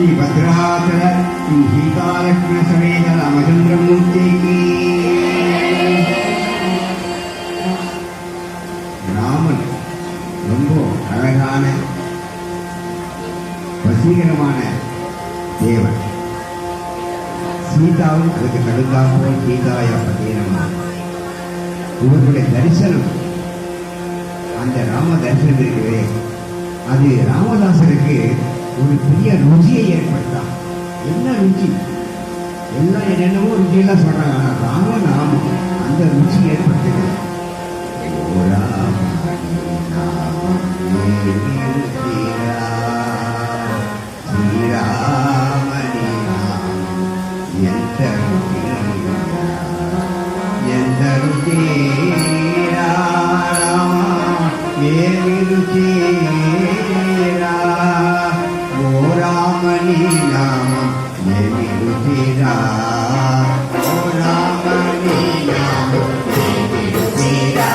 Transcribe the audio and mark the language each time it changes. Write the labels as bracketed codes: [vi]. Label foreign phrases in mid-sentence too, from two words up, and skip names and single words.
[te] భద్రాచల శ్రీ సీతాలక్ష్మి సమేత రామచంద్రమూర్తికి [ta] ராமன் ரொம்ப அழகான வசீகரமான தேவன். சீதாவும் அதுக்கு தகுந்தாற்போல் சீதாய பதீனமா இவர்களுடைய தரிசனம், அந்த ராம தரிசனம் இருக்கிறதே, அது ராமதாசருக்கு ஒரு பெரிய ருச்சியை ஏற்படுத்தாம். என்ன ருச்சி? எல்லாம் என்னென்னவோ ருச்சியெல்லாம் சொல்றாங்க, ஆனா ராமநாமம் அந்த ருச்சி ஏற்படுத்துது. [te] ஓ ராம శ్రీరామని ఎందరు తీరా ఏమి రుచిరా ఓ రామని నామం ఏమి రుచిరా ఓ రామని నామం ఏమి రుచిరా